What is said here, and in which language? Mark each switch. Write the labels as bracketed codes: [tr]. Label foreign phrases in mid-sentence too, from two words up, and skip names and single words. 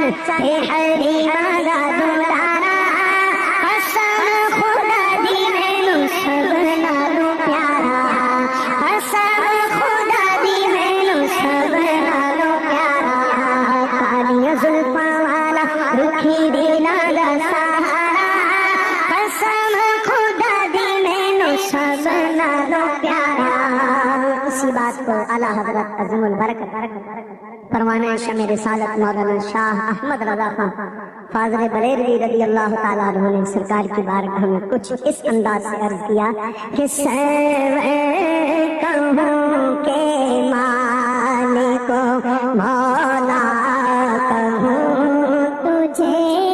[pa] چاہے ہری مالا دلارا قسم خدا دی مینو سب نالوں پیارا قسم خدا دی مینو سب نالوں پیارا کالیاں زلفاں والا رکھی دینا دا سہارا قسم خدا دی مینو سب نالوں پیارا. [ur] اسی بات کو اعلیٰ حضرت عظیم البرکت فرمانے شمع رسالت مولانا شاہ احمد رضا خان فاضل بریلوی رضی اللہ تعالیٰ عنہ نے سرکار کی بارگاہ میں کچھ اس انداز سے عرض کیا کہ سرور کہوں کے مالک مولا کہوں تجھے